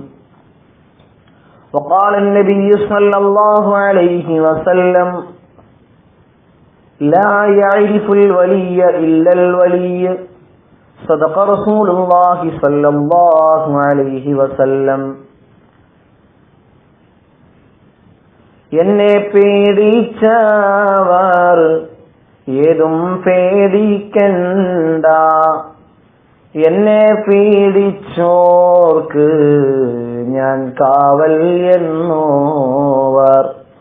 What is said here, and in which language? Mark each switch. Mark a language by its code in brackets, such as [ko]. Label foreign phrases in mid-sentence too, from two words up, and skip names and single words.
[ar] وقال النبي صلى الله عليه وسلم: لا يعرف الولي إلا الولي. صدق رسول الله صلى الله عليه وسلم. [ml] എന്നെ പേടിച്ചവർ ഏതും പേടിക്കണ്ട, എന്നെ പേടിച്ചോർക്ക് ഞാൻ കാവൽ എന്നോവർ.